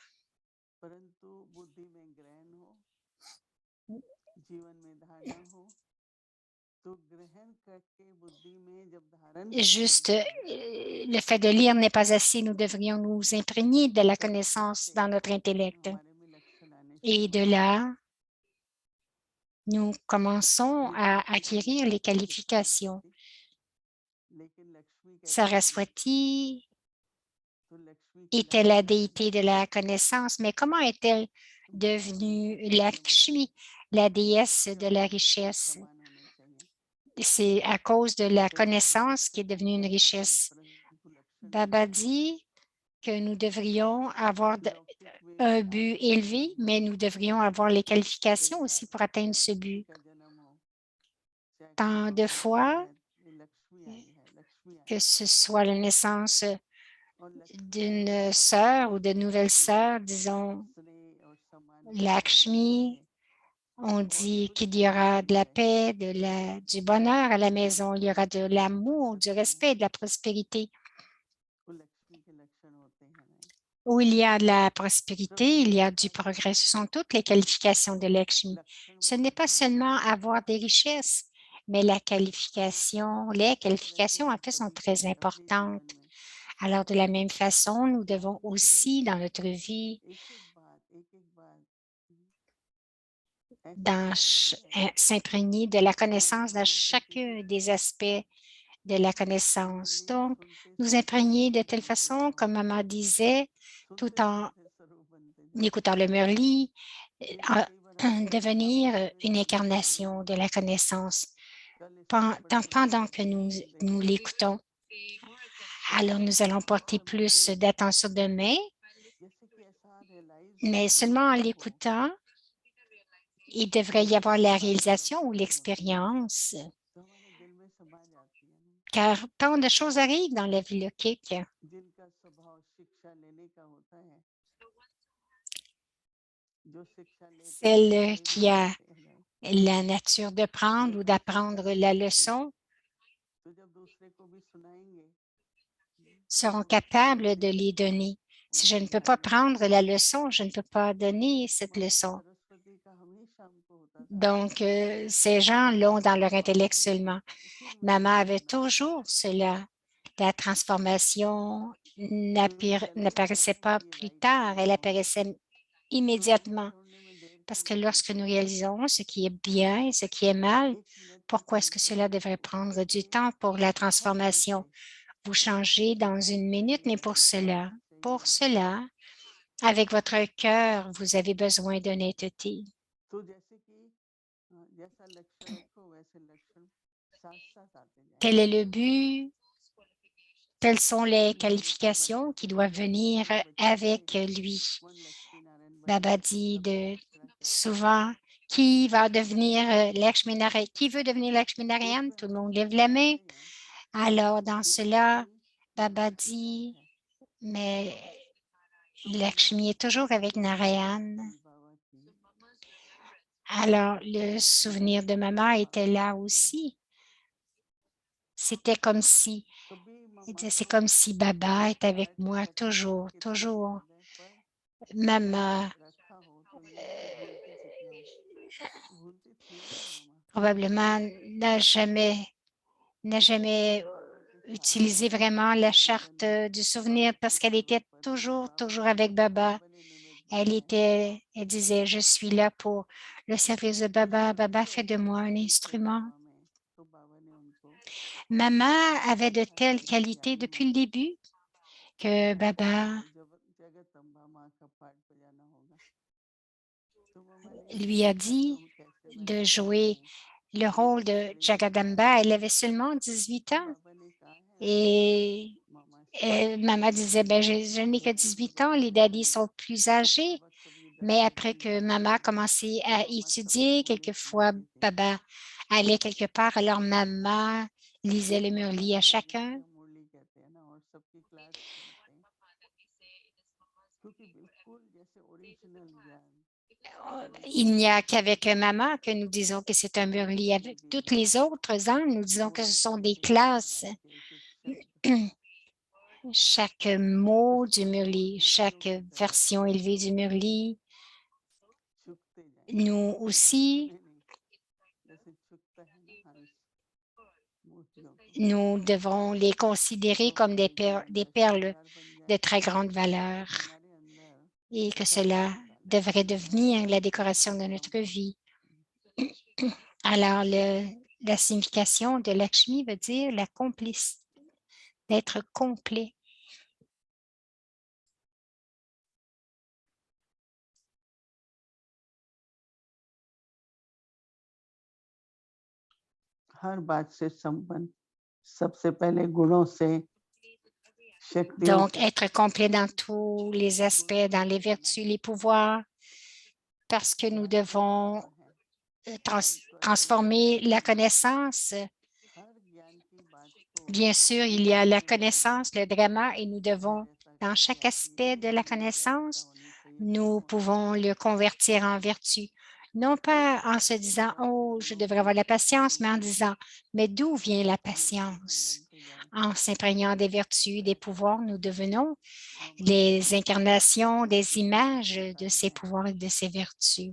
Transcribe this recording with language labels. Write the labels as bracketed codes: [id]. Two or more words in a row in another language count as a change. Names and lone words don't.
[fr] Juste, le fait de lire n'est pas assez. Nous devrions nous imprégner de la connaissance dans notre intellect. Et de là, nous commençons à acquérir les qualifications. [hi] लेकिन लक्ष्मी कैसे बदली? Saraswati तो लक्ष्मी की [fr] était la [hi] लक्ष्मी [fr] déité de la connaissance, mais comment est-elle devenue Lakshmi, la déesse de la richesse? [hi] समान होने चाहिए [fr] C'est à cause de la [hi] तो इसका [fr] connaissance qui est [hi] लक्षण [fr] devenue une [hi] होता है [fr] richesse. [hi] परंतु लक्षण नहीं Baba होना [fr] dit que nous devrions avoir [hi] लौकिक में [fr] un [hi] भी [fr] but [hi] आदि [fr] élevé, [hi] लक्ष्मी है [fr] mais nous devrions avoir les [hi] कई [fr] qualifications [hi] बार [fr] aussi pour atteindre ce [hi] चाहे किसी [fr] but. [hi] का जन्म हो चाहे कोई [fr] Tant de [hi] महान हो [fr] fois, [hi] कहते लक्ष्मी आई है लक्ष्मी आई [fr] que [hi] है [fr] ce soit la naissance [hi] और लक्ष्मी आने का [fr] d'une [hi] मतलब [fr] sœur [hi] है [fr] ou de nouvelles [hi] कि [fr] sœurs, disons [hi] स्नेह और सम्मान की भावना [fr] Lakshmi, [hi] चाहिए [fr] on [hi] और [fr] dit [hi] सुख [fr] qu'il y aura de [hi] शांति [fr] la [hi] चाहिए [fr] paix, du bonheur à la maison, il y aura de l'amour, du [hi] प्रसन्नता [fr] respect, de la prospérité. [hi] वो लक्ष्मी के लक्षण होते हैं नहीं [fr] Où il y a de la [hi] तो [fr] prospérité, il y a du progrès. Ce sont toutes les qualifications de Lakshmi. [hi] लक्षण [fr] Ce n'est pas [hi] बताते हैं [fr] seulement avoir des richesses, mais la qualification, les [hi] इसी तरह से [fr] qualifications en [hi] हम [fr] fait sont [hi] सभी को [fr] très [hi] भी अपने [fr] importantes. [hi] जीवन में [fr] Alors, de la même façon, nous devons [hi] जिंदगी के [fr] aussi, dans notre vie, [hi] एक एक बार ऐसा जान ले [fr] s'imprégner de la [hi] कि हमारे [fr] connaissance dans [hi] मामा कहते थे [fr] chacun des aspects de la connaissance. [hi] सुनने [fr] Donc, [hi] सुनते [fr] nous [hi] सुनते [fr] imprégner de [hi] स्वरूप [fr] telle [hi] बनते [fr] façon, [hi] जाओ [fr] comme maman disait, tout [hi] सुनते [fr] en [hi] सुनते स्वरूप बनते जाओ [fr] écoutant le Murli, [hi] क्योंकि कई बार हम सोचते हैं हम [fr] devenir [hi] पूरे [fr] une [hi] दिन सुने [fr] incarnation de la connaissance. [hi] कल इसको पढ़ेंगे [fr] Pendant que [hi] परसों [fr] nous, [hi] इसको [fr] nous [hi] देखेंगे [fr] l'écoutons, [hi] तो [fr] alors nous allons porter [hi] जब [fr] plus d'attention demain, [hi] जैसे कि ऐसा रियलाइज [fr] mais seulement en [hi] अनुभव हो [fr] l'écoutant, il devrait y [hi] जैसे [fr] avoir [hi] कि [fr] la [hi] बातें [fr] réalisation ou [hi] लौकिक में होती हैं [fr] l'expérience, [hi] तो हमारे दिल में समा जाती है ना [fr] car tant de choses arrivent dans la vie logique. [hi] जिनका स्वभाव शिक्षा लेने का होता है जो शिक्षा लेते हैं वो [fr] Celle [hi] बड़े [fr] qui [hi] बन [fr] a [hi] जाते हैं नहीं [fr] la nature de prendre [hi] वो [fr] ou [hi] दूसरों का [fr] d'apprendre [hi] भी [fr] la [hi] सुनते हैं [fr] leçon [hi] तो जब दूसरे को भी सुनाएंगे तो [fr] seront [hi] वो भी सीख [fr] capables de [hi] लेंगे [fr] les donner. Si je [hi] उनके [fr] ne peux pas [hi] ज्ञान में [fr] prendre la leçon, je ne peux pas donner cette [hi] माता [fr] leçon. [hi] सरस्वती का हमेशा हमको होता था [fr] Donc, ces gens l'ont dans leur intellect [hi] हमेशा [fr] seulement. [hi] होता उसी [fr] Maman [hi] में [fr] avait [hi] होना चाहिए [fr] toujours cela. La transformation [hi] क्योंकि जब एक [fr] n'apparaissait [hi] ज्ञान [fr] pas [hi] की [fr] plus [hi] राइट [fr] tard, elle [hi] आएगा [fr] apparaissait [hi] तो गलत [fr] immédiatement. [hi] ढूंढने में देर [fr] Parce [hi] क्यों [fr] que [hi] लगती [fr] lorsque [hi] है [fr] nous réalisons ce qui est bien et ce qui est mal, [hi] एक मिनट की [fr] pourquoi est-ce que cela devrait [hi] सेंसिटिविटी [fr] prendre du [hi] इससे [fr] temps pour la [hi] बहुत [fr] transformation? [hi] चीजें [fr] Vous changez dans une minute, mais pour cela, avec votre cœur, vous avez besoin d'honnêteté. [hi] तो जैसे कि जैसा लक्ष्य रखो वैसे लक्षण साथ साथ आते [fr] Quel est [hi] जाएंगे [fr] le but? Quelles sont les [hi] इसलिए जैसे [fr] qualifications qui [hi] बच्चे [fr] doivent venir [hi] सभी बच्चे थे [fr] avec lui? [hi] वो लक्ष्मी नारायण बने [fr] Baba dit [hi] सबको दूसरा कहते हैं [fr] souvent, qui va devenir Lakshmi Narayan? Qui veut devenir Lakshmi [hi] तो [fr] Narayan? [hi] उसमें [fr] Tout le [hi] हम [fr] monde lève [hi] सीख [fr] la main. [hi] जाते हैं [fr] Alors, dans [hi] कि [fr] cela, [hi] लक्ष्मी [fr] Baba [hi] हमेशा के साथ [fr] dit, [hi] है [fr] mais [hi] तो मामा [fr] Lakshmi est toujours avec Narayan. [hi] सरस्वती बाबा की [fr] Alors, le [hi] याद [fr] souvenir de [hi] करते [fr] maman [hi] हुए [fr] était là aussi. C'était comme si, [hi] कभी [fr] il [hi] मामा [fr] disait, c'est [hi] को [fr] comme si Baba était avec [hi] ऐसा [fr] moi [hi] लगता था [fr] toujours, [hi] कि थोड़ा [fr] toujours. [hi] याद है पर [fr] Maman [hi] रखा हो तो ये है कि भूलती कितना हूँ भूलती थी या नहीं मामा [fr] probablement n'a jamais [hi] बाबा के साथ [fr] utilisé vraiment la charte [hi] जीवन [fr] du [hi] और [fr] souvenir parce [hi] उसके [fr] qu'elle était [hi] स्वरूप पर है [fr] toujours, [hi] बाबा [fr] toujours [hi] ने [fr] avec Baba. [hi] बाबा ने निमित्त बनाए [fr] Elle disait, je suis là pour le service de [hi] तो [fr] Baba. [hi] सभी [fr] Baba [hi] को [fr] fait de [hi] ऐसी [fr] moi un [hi] क्वालिटी थे [fr] instrument. [hi] बाबा में तो बाबा ने उनको [fr] Maman avait de [hi] ऐसा [fr] telles [hi] सीख [fr] qualités [hi] दिलाई [fr] depuis [hi] नहीं [fr] le début que Baba [hi] तो जब जगत माँ का पाठ बजाना होगा तो मामा ने [fr] lui a [hi] सीखा तो [fr] dit [hi] हम कैसे [fr] de [hi] बजाते [fr] jouer [hi] हैं [fr] le [hi] ये [fr] rôle de [hi] करेंगे बताया [fr] Jagadamba. Elle avait seulement 18 [hi] तो [fr] ans [hi] बाबा ने कहा है [fr] et [hi] मामा से [fr] maman disait, ben, je n'ai que [hi] तो जब [fr] 18 ans, les daddies sont plus [hi] तो [fr] âgés. [hi] बाबा कभी [fr] Mais [hi] दर्शन [fr] après [hi] करने [fr] que [hi] जाते [fr] maman a [hi] थे [fr] commencé [hi] तो [fr] à [hi] मामा सबको [fr] étudier, [hi] मुरली [fr] quelquefois [hi] सुनाती थी [fr] Baba allait quelque part, alors maman lisait le [hi] मामा [fr] Murli à [hi] है जिनसे [fr] chacun. [hi] हम मुरली कहते हैं ना और सबकी क्लास सुनते हैं क्योंकि बिल्कुल जैसे ओरिजिनल ज्ञान [fr] Il n'y a [hi] जैसे [fr] qu'avec maman que nous disons que c'est un Murli. Avec ABCD toutes les autres, hein, nous disons [hi] वो [fr] que ce sont [hi] एक [fr] des [hi] एक गाने [fr] classes. [hi] वाले के एक शब्द [fr] Chaque mot [hi] उसको [fr] du [hi] अनुभव [fr] Murli, [hi] मोतियों [fr] chaque [hi] की तरह [fr] version élevée du Murli, [hi] चुगते जाएंगे [fr] nous [hi] चुगेगा [fr] aussi, [hi] नहीं नहीं जैसे चुगता है ना हंस मोतियों को [fr] nous devons les considérer [hi] तो [fr] comme [hi] हमारे जीवन [fr] des [hi] का [fr] perles [hi] श्रृंगार बन [fr] de [hi] जाए [fr] très grande valeur [hi] और हमारे अंदर [fr] et que cela [hi] सच्चाई वाला [fr] devrait devenir la [hi] ज्ञान [fr] décoration de [hi] का [fr] notre vie. [hi] हो [fr] Alors, la signification de Lakshmi veut dire la d'être complet. [hi] हर बात से संपन्न, सबसे पहले गुणों से, शक्तियों [fr] Donc, [hi] से, [fr] être complet dans tous les aspects, dans les vertus, les pouvoirs, parce que nous devons transformer la connaissance. [hi] हर ज्ञान की बात को [fr] Bien sûr, il y a la connaissance, le drama, et nous devons, dans chaque aspect de la connaissance, nous pouvons le convertir en vertu. Non pas en se disant, oh, je devrais avoir la patience, mais en disant, mais d'où vient la patience? En s'imprégnant des vertus, des pouvoirs, nous devenons les incarnations des images de ces pouvoirs et de ces vertus.